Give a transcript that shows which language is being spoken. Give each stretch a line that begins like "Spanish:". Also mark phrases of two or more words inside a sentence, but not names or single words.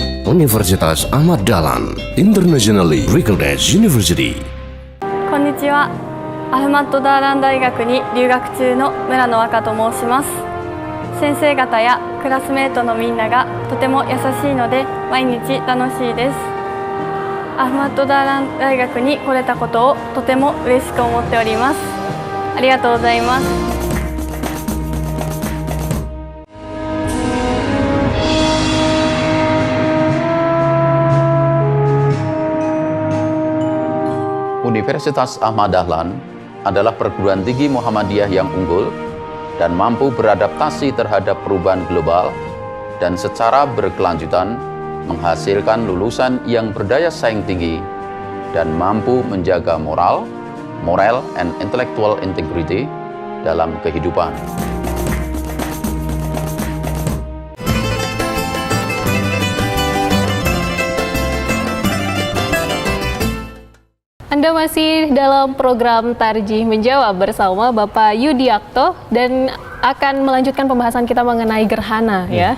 Indonesian: Universitas Ahmad Dahlan
English: Internationally Recognized University.
Japanese: こんにちは。アフマッドダーラン大学に留学中の村野和香と申します。先生方やクラスメートのみんながとても優しいので毎日楽しいです。アフマッドダーラン大学に来れたことをとても嬉しく思っております。ありがとうございます。
Indonesian: Universitas Ahmad Dahlan adalah perguruan tinggi Muhammadiyah yang unggul dan mampu beradaptasi terhadap perubahan global dan secara berkelanjutan menghasilkan lulusan yang berdaya saing tinggi dan mampu menjaga
English: moral and intellectual integrity
Indonesian: dalam kehidupan. Anda masih dalam program Tarjih Menjawab bersama Bapak Yudiakto dan akan melanjutkan pembahasan kita mengenai gerhana ya.